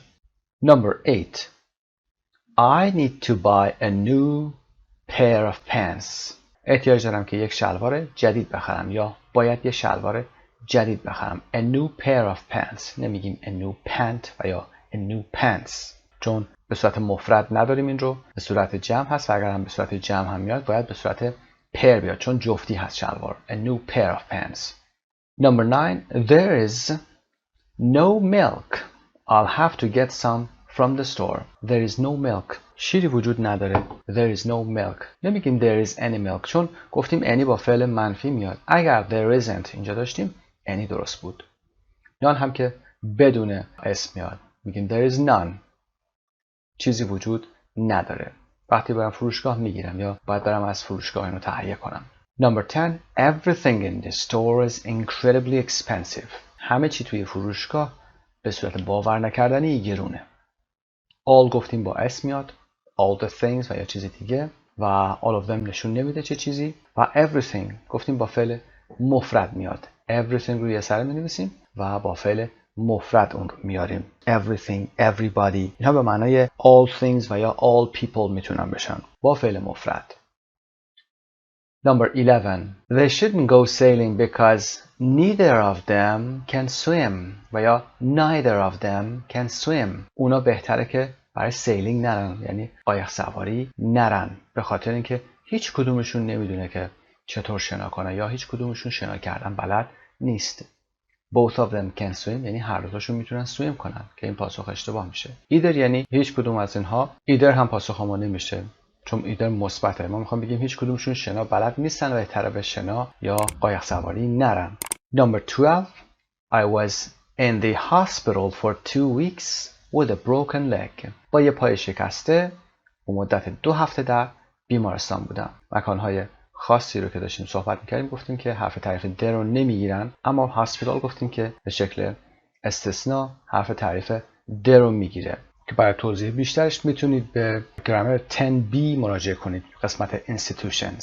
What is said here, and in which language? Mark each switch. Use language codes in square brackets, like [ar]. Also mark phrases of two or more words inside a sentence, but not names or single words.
[en] Number 8. I need to buy a new pair of pants. [fa] احتیاج دارم که یک شلوار جدید بخرم یا باید یک شلوار جدید بخرم. [en] A new pair of pants. نمیگیم a new pant [fa] و یا [en] a new pants. [fa] چون به صورت مفرد نداریم این رو، به صورت جمع هست و اگر هم به صورت جمع هم میاد باید به صورت pair بیاد چون جفتی هست شلوار. [en] A new pair of pants. Number 9. There is no milk. I'll have to get some from the store. There is no milk. [fa] شیری وجود نداره. [en] There is no milk. [fa] نمیگیم [en] there is any milk [fa] چون گفتیم any با فعل منفی میاد. اگر [en] there isn't [fa] اینجا داشتیم any درست بود. none هم که بدون اسم میاد. [en] میگیم there is none. [fa] چیزی وجود نداره. وقتی برم فروشگاه میگیرم یا باید برم از فروشگاه اینو تهیه کنم. [en] Number 10. Everything in the store is incredibly expensive. [fa] همه چی توی فروشگاه به صورت باور نکردنی گرونه. all گفتیم با اسم میاد. [en] all the things [fa] و یا چیزی دیگه و [en] all of them [fa] نشون نمیده چه چیزی و everything گفتیم با فعل مفرد میاد. everything روی یه سر می‌نویسیم و با فعل مفرد اون رو میاریم. [en] everything, everybody [fa] اینها به معنای [en] all things [fa] و یا [en] all people [fa] میتونن بشن با فعل مفرد. [en] Number 11. They shouldn't go sailing because neither of them can swim [fa] و یا [en] neither of them can swim. [fa] اونا بهتره که برای سیلینگ نرن، یعنی قایق سواری نرن، به خاطر اینکه هیچ کدومشون نمیدونه که چطور شنا کنه یا هیچ کدومشون شنا کردن بلد نیست. [en] Both of them can swim [fa] یعنی هر دوتاشون میتونن سویم کنن که این پاسخ اشتباه میشه. either یعنی هیچ کدوم از اینها. either هم پاسخ ما نمیشه چون ایدر مثبته. ما میخوام بگیم هیچ کدومشون شنا بلد نیستن و بهتره به شنا یا قایق سواری نرن. [en] Number 12. I was in the hospital for 2 weeks with a broken leg. [fa] با یه پای شکسته و مدت 2 هفته در بیمارستان بودم. مکانهای خاصی رو که داشتیم صحبت میکردیم گفتیم که حرف تعریف در رو نمیگیرن، اما هاسپیتال گفتیم که به شکل استثناء حرف تعریف در رو میگیره. که برای توضیح بیشترش میتونید به گرامر 10B مراجعه کنید، قسمت institutions.